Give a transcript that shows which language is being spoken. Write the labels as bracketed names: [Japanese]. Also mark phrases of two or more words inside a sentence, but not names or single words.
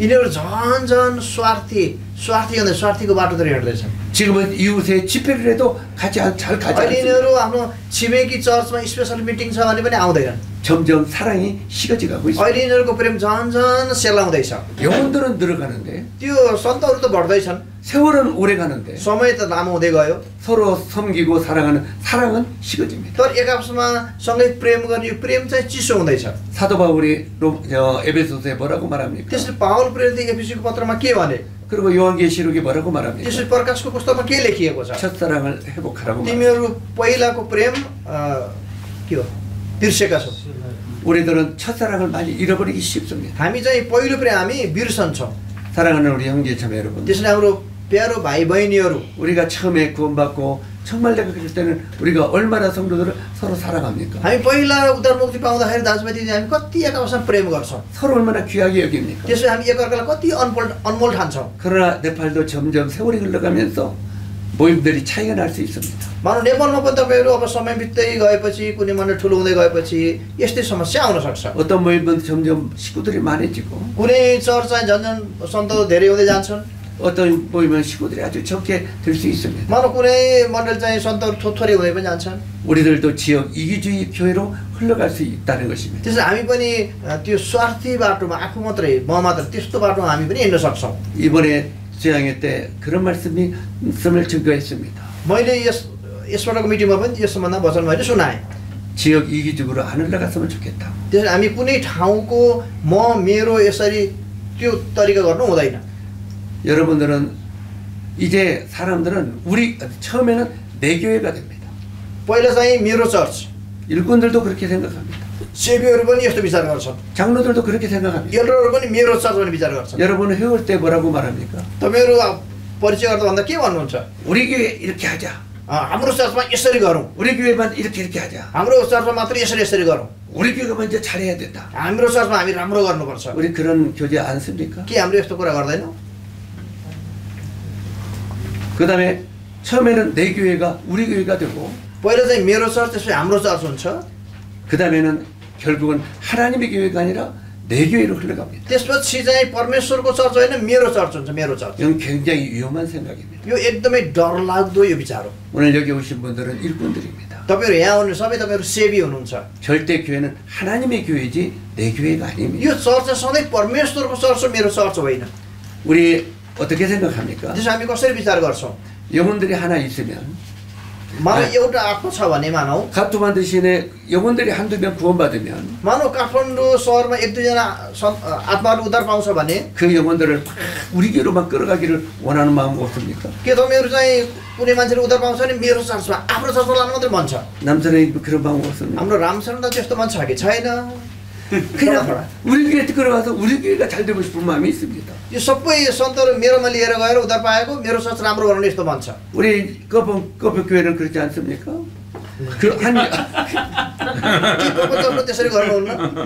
[Nepali] यिनीहरू झन् स्वार्थीको बाटोतिर हिँड्दैछन्। [Korean] 지금은 이웃에 집회를 해도 같이 잘 가지 [Nepali] अहिले [Korean] 않습니다. [Nepali] यिनीहरू आफ्नो छिमेकी चर्चमा [English] special meeting [Nepali] छ भने पनि आउँदैनन्। [Korean] 점점 사랑이 식어지고 있습니다. [Nepali] अहिले यिनीहरूको प्रेम झन् सेलाउँदैछ। [Korean] 영혼들은 늘어가는데 [Nepali] त्यो सन्तहरू त बढ्दैछन्। [Korean] 세월은 오래 가는데 [Nepali] समय त लामो हुँदै गयो। [Korean] 서로 섬기고 사랑하는 사랑은 식어집니다. [Nepali] तर एक आपसमा सँगै प्रेम गर्ने यो प्रेम चाहिँ चिसो हुँदैछ। [Korean] 사도 바울이 에베소서에 뭐라고 말합니까? [Nepali] त्यसले पावल प्रेरित एफिसीको पत्रमा के भने? [Korean] 그리고 요한계시록에 뭐라고 말합니까? [Nepali] त्यसले प्रकाशको पुस्तकमा के लेखिएको छ? [Korean] 첫사랑을 회복하라고 말합니다. [Nepali] तिमीहरू पहिलाको प्रेम के हो? बिर्सेका छौ। [Korean] 우리들은 첫사랑을 많이 잃어버리기 쉽습니다. [Nepali] हामी चाहिँ पहिलो प्रेम हामी बिर्सन्छौँ। [Korean] 사랑하는 우리 형제 자매 여러분, [Nepali] त्यसले हाम्रो प्यारो भाइ बहिनीहरू [Korean] 우리가 처음에 구원받고 정말 내가 그럴 때는 우리가 얼마나 성도들을 서로 사랑합니까? [Nepali] हामी पहिला उद्धार मुक्ति पाउँदाखेरि दाजुभाइ दिदी हामी कति एक आपसमा प्रेम गर्छौँ। [Korean] 서로 얼마나 귀하게 여깁니까? [Nepali] त्यसले हामी एकअर्कालाई कति अनमोल ठान्छौँ। [Korean] 그러나 네팔도 점점 세월이 흘러가면서 모임들이 차이가 날 수 있습니다. [Nepali] मानव नेपालमा पनि तपाईँहरू अब समय बित्दै गएपछि कुनै मण्डल ठुलो हुँदै गएपछि यस्तै समस्या आउन सक्छ [Korean] 어떤 모임은 점점 식구들이 많아지고 [Nepali] कुनै चर्च चाहिँ झन् सन्तहरू धेरै हुँदै जान्छन् [Korean] 어떤 모임은 식구들이 아주 적게 될 수 있습니다. [Nepali] मानव कुनै मण्डल चाहिँ सन्तहरू थोरै हुँदै पनि जान्छन् [Korean] 우리들도 지역 이기주의 교회로 흘러갈 수 있다는 것입니다. [Nepali] त्यसैले हामी पनि त्यो स्वार्थी बाटोमा आफू मात्रै म मात्र त्यस्तो बाटोमा हामी पनि हिँड्न सक्छौँ [Korean] 이번에 수양회 때 그런 말씀을 증거했습니다. [Nepali] मैले यसपटकको मिटिङमा पनि यस सम्बन्धमा वचन मैले सुनाएँ [Korean] 지역 이기적으로 안 흘러갔으면 좋겠다. [Nepali] त्यसैले हामी कुनै ठाउँको म मेरो यसरी त्यो तरिका गर्नु हुँदैन [Korean] 여러분들은 이제 사람들은 우리 처음에는 내 교회가 됩니다. [Nepali] पहिला चाहिँ मेरो चर्च [Korean] 일꾼들도 그렇게 생각합니다. [Nepali] सेवीहरू पनि यस्तो विचार गर्छन् [Korean] 장로들도 그렇게 생각합니다. [Nepali] एल्डरहरू पनि मेरो चर्च भन्ने विचार गर्छन् [Korean] 여러분은 회올 때 뭐라고 말합니까? [Nepali] तपाईँहरू परिचय गर्दा भन्दा के भन्नुहुन्छ [Korean] 우리 교회 이렇게 하자. [Nepali] हाम्रो चर्चमा यसरी गरौँ [Korean] 우리 교회만 이렇게 하자. [Nepali] हाम्रो चर्चमा मात्र यसरी गरौँ [Korean] 우리 교회가 먼저 잘해야 된다. [Nepali] हाम्रो चर्चमा हामी राम्रो गर्नुपर्छ [Korean] 우리 그런 교제 안 씁니까? [Nepali] के हाम्रो यस्तो कुरा गर्दैनौँ [Korean] 그 다음에 처음에는 내 교회가 우리 교회가 되고 [Nepali] पहिला चाहिँ मेरो चर्च त्यसपछि हाम्रो चर्च हुन्छ [Korean] 그 다음에는 결국은 하나님의 교회가 아니라 내 교회로 흘러갑니다. [Nepali] त्यसपछि चाहिँ परमेश्वरको चर्च होइन मेरो चर्च हुन्छ मेरो चर्च [Korean] 이건 굉장히 위험한 생각입니다. [Nepali] यो एकदमै डरलाग्दो यो विचार हो [Korean] 오늘 여기 오신 분들은 일꾼들입니다. [Nepali] तपाईँहरू यहाँ हुनु सबै तपाईँहरू सेवी हुनुहुन्छ [Korean] 절대 교회는 하나님의 교회지 내 교회가 아닙니다. [Nepali] यो चर्च चाहिँ सधैँ परमेश्वरको चर्च हो मेरो चर्च होइन [Korean] 우리 어떻게 생각합니까? [Nepali] त्यसो हामी कसरी विचार गर्छौँ [Korean] 영혼들이 하나 있으면 [Nepali] मानव एउटा आत्मा छ भने मानव [Korean] 카투만 대신에 영혼들이 한두 명 구원받으면 [Nepali] मानव काठमाडौँ सहरमा एक दुईजना आत्माहरू उद्धार पाउँछ भने [Korean] 그 영혼들을 막 우리 교회로만 끌어가기를 원하는 마음 없습니까? [Nepali] के तपाईँहरू चाहिँ कुनै मान्छेले उद्धार पाउँछ भने मेरो चर्चमा आफ्नो चर्चमा लानु मात्रै मन छ [Korean] 남자는 그런 마음 없습니까? [Nepali] हाम्रो रामचरण त त्यस्तो मन छ कि छैन [Korean] 그냥 우리 교회 끌어가서 우리 교회가 잘 되고 싶은 마음이 있습니다. [Nepali] यो सबै सन्तहरू मेरोमा लिएर गएर उद्धार पाएको मेरो चर्च राम्रो बनाउने यस्तो मन छ [Korean] 우리 꺼번 교회는 그렇지 않습니까? 그한 [Nepali] के को चर्चमा त्यसरी गर्नुहुन्न